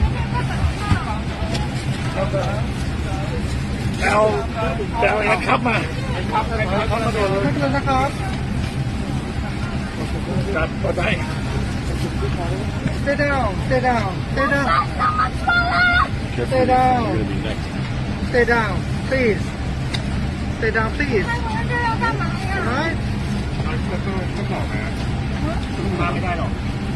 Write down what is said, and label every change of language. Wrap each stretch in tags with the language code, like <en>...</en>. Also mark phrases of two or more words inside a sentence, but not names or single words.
<th>เองครับมาครับมาโดนเลย นะครับ จับกดไป</th> <en>Stay down, stay down, stay down, Careful, Stay down. you're gonna be next. stay down, please. Stay down, please.</en> <zh>这要干嘛呀？</zh> <en>Alright?</en> <th>ต้องบอกนะมาไม่ได้หรอก</th>